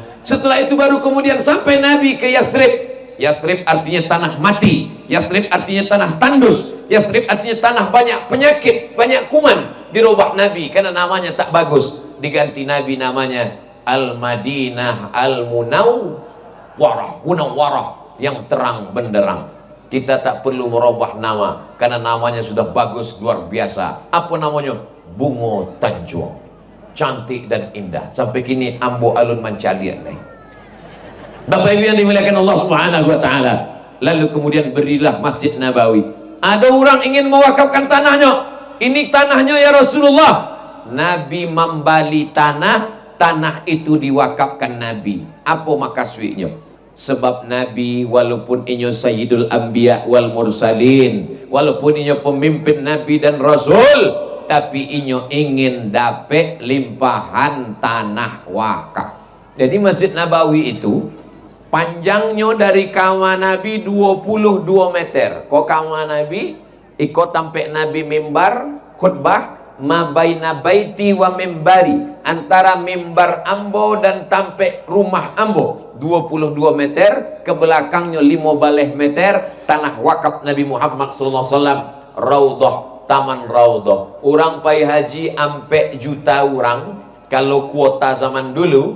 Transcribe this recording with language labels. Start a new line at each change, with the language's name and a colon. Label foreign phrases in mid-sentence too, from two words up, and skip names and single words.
Indonesian: Setelah itu baru kemudian sampai Nabi ke Yathrib. Yathrib artinya tanah mati, Yathrib artinya tanah tandus, Yathrib artinya tanah banyak penyakit, banyak kuman. Dirubah Nabi karena namanya tak bagus, diganti Nabi namanya Al-Madinah Al-Munawwarah, Munawwarah, yang terang benderang. Kita tak perlu merubah nama karena namanya sudah bagus, luar biasa. Apa namanya? Bungo Tanjung, cantik dan indah.
Minangkabau: Sampai kini ambo alun mancalian nih.
Indonesian: Bapak Ibu yang dimuliakan Allah
Arabic: سبحانه وتعالى.
Indonesian: Lalu kemudian berilah Masjid Nabawi. Ada orang ingin mewakafkan tanahnya. Ini tanahnya ya Rasulullah. Nabi membali tanah itu diwakafkan Nabi. Apa makasudnya? Sebab Nabi walaupun inyo
Arabic: سيد الأنبياء والمرسلين,
Indonesian: walaupun inyo pemimpin Nabi dan Rasul, tapi inyo ingin dapat limpahan tanah wakaf. Jadi Masjid Nabawi itu panjangnya dari kamar Nabi 22 meter. Kok kamar Nabi ikut sampai Nabi mimbar khutbah
Arabic: ما بين بيتي ومنبري,
Indonesian: antara mimbar ambo dan sampai rumah ambo 22 meter, ke belakangnya 15 meter tanah wakaf Nabi Muhammad SAW. Raudhah, taman Raudhah.
Minangkabau: Orang pai haji ampe juta orang kalau kuota zaman dulu.